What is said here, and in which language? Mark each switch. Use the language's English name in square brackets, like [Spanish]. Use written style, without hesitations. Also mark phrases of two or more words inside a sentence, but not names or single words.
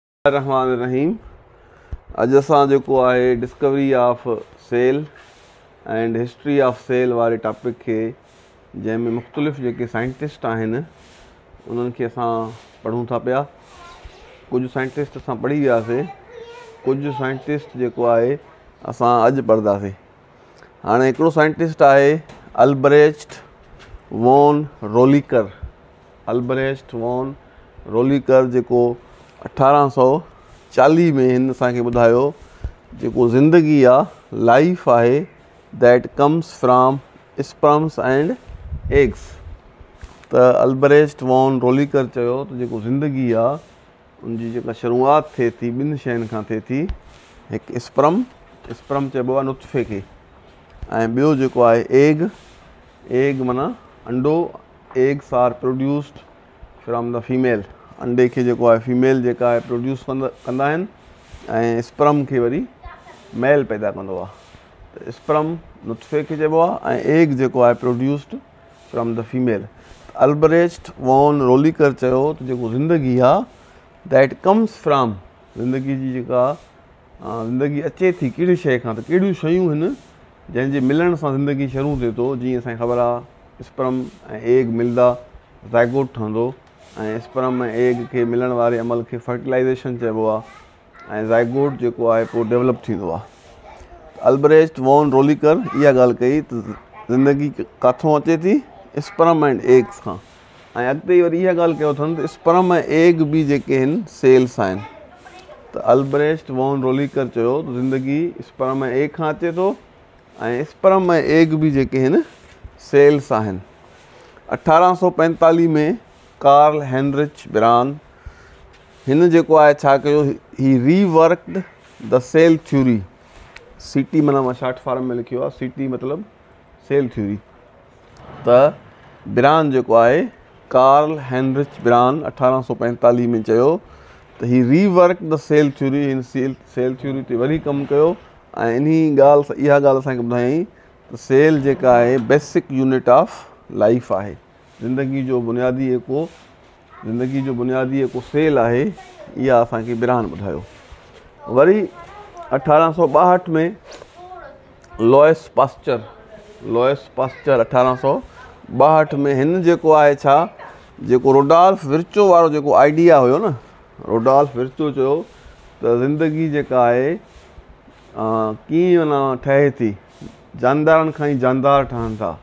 [Sindhi] रहमान रहीम। अॼु असां जेको आहे [English] discovery of cell and history of cell [Sindhi] वारे टॉपिक खे, जंहिंमें मुख़्तलिफ़ जेके साइंटिस्ट आहिनि उन्हनि खे असां पढ़ूं था पिया। कुझु साइंटिस्ट असां पढ़ी वियासीं, कुझु साइंटिस्ट जेको आहे असां अॼु पढ़ंदासीं। हाणे हिकिड़ो साइंटिस्ट आहे अल्ब्रेcht वॉन रोलिकर। अल्ब्रेcht वॉन रोलिकर जेको 1840 में हिन असांखे ॿुधायो जेको ज़िंदगी आहे, लाइफ आहे, [English] that comes from sperms and eggs. [Sindhi] त अल्ब्रेcht वॉन रोलिकर चयो त जेको ज़िंदगी आहे उनजी जेका शुरूआति थिए थी ॿिनि शयुनि खां थिए थी। हिकु स्पर्म चइबो आहे नुत्फ़े खे, ऐं ॿियो जेको आहे एग माना अंडो। [English] eggs are produced from the female. [Sindhi] अंडे खे जेको आहे फीमेल जेका आहे प्रोड्यूस कंदा आहिनि, ऐं स्पर्म खे वरी मेल पैदा कंदो आहे। त स्पर्म नुत्फ़े खे चइबो आहे ऐं एग जेको आहे [English] produced from the female. [Sindhi] अल्ब्रेcht वॉन रोलिकर चयो त जेको ज़िंदगी आहे [English] that comes from, [Sindhi] ज़िंदगी जी जेका ज़िंदगी अचे थी कहिड़ी शइ खां, त कहिड़ियूं शयूं आहिनि जंहिंजे मिलण सां ज़िंदगी शुरू थिए थो। जीअं असांखे ख़बर आहे स्पर्म ऐं एग मिलंदा ज़ाइगोट ठहंदो, ऐं स्पर्म ऐं एग खे मिलण वारे अमल खे फर्टिलाइज़ेशन चइबो आहे, ऐं ज़ाइगोट जेको आहे पोइ डेवलप थींदो आहे। अल्ब्रेcht वॉन रोलिकर इहा ॻाल्हि कई त ज़िंदगी किथां अचे थी, [English] sperm and eggs खां। [Sindhi] ऐं अॻिते वरी इहा ॻाल्हि कयो अथनि त स्पर्म ऐं एग बि जेके आहिनि सेल्स आहिनि। त अल्ब्रेcht वॉन रोलिकर चयो त ज़िंदगी स्पर्म ऐं एग खां अचे थो, ऐं स्पर्म ऐं एग बि जेके आहिनि सेल्स आहिनि। 1845 में कार्ल हेनरिच ब्रान हिन जेको आहे छा कयो, [English] he reworked the cell theory. [Sindhi] CT माना मां [English] short form [Sindhi] में लिखियो आहे, CT मतिलबु [English] cell theory. [Sindhi] त ब्रान जेको आहे कार्ल हेनरिच ब्रान 1845 में चयो त [English] he rework the cell theory. [Sindhi] हिन [English] cell theory [Sindhi] ते वरी कमु कयो, ऐं इहा ॻाल्हि असांखे ॿुधायईं त सेल जेका आहे [English] basic unit of life [Sindhi] आहे। ज़िंदगी जो बुनियादी जेको सेल आहे, इहा असांखे ब्रान ॿुधायो। वरी 1862 में लॉयस पास्चर 1862 में हिन जेको आहे छा, जेको रोडॉल्फ विर्चो वारो जेको आइडिया हुयो न, रोडॉल्फ विर्चो चयो त ज़िंदगी जेका आहे कीअं माना ठहे थी, जानदारनि खां ई जानदार ठहनि था।